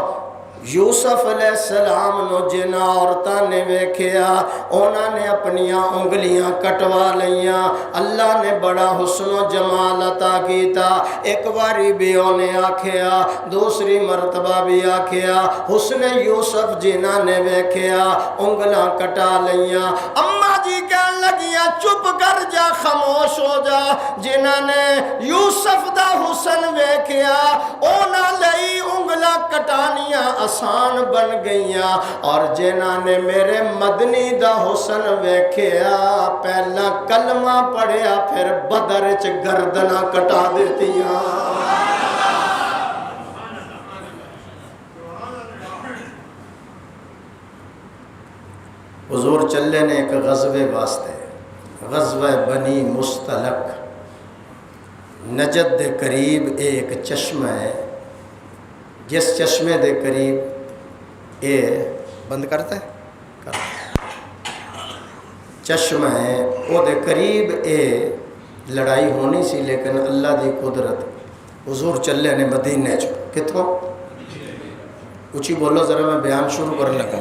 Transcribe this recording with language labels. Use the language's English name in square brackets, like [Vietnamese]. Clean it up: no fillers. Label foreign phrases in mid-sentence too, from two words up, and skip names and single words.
[Punjabi] یوسف علیہ السلام نو جن عورتاں نے ویکھیا انہاں نے اپنیاں انگلیاں کٹوا لیاں، اللہ نے بڑا حسن و جمال عطا کیتا۔ ایک باری بھی انہیں آکھیا، دوسری مرتبہ بھی آکھیا، حسن یوسف جنہاں نے ویکھیا انگلاں کٹا لیاں۔ اماں جی کہن لگیاں چپ کر جا، خاموش ہو جا۔ جنہاں نے یوسف دا حسن ویکھیا انہاں لئی انگلاں کٹانیاں آسان بن گئیاں، اور جنہاں نے میرے مدنی دا حسن ویکھیا پہلا کلمہ پڑھیا پھر بدر چ گردناں کٹا دیتیاں۔ حضور چلے نے ایک غزوے واسطے، غزوہ بنی مستلق، نجد دے قریب ایک چشمہ ہے، جس چشمے دے قریب اے بند کرتا ہے چشمہ ہے، او دے قریب اے لڑائی ہونی سی، لیکن اللہ دی قدرت حضور چلے نے مدینے چو کتھوں اچھی بولو ذرا میں بیان شروع کر لگا۔